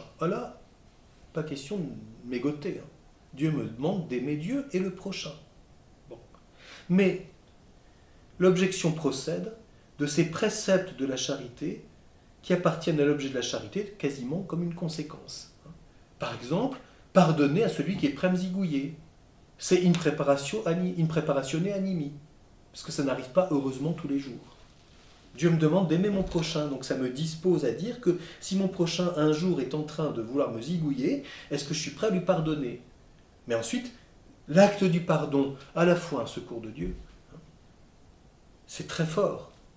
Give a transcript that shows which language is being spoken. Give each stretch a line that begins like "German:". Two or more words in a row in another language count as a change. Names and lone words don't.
French: Voilà, pas question de mégoter. Dieu me demande d'aimer Dieu et le prochain. Bon. Mais l'objection procède de ces préceptes de la charité qui appartiennent à l'objet de la charité quasiment comme une conséquence. Par exemple, pardonner à celui qui est premzigouillé.
Latin: C'est in preparatione animi,
French: parce que ça n'arrive pas heureusement tous les jours. Dieu me demande d'aimer mon prochain, donc ça me dispose à dire que si mon prochain un jour est en train de vouloir me zigouiller, est-ce que je suis prêt à lui pardonner? Mais ensuite, l'acte du pardon, à la fois un secours de Dieu, c'est très fort.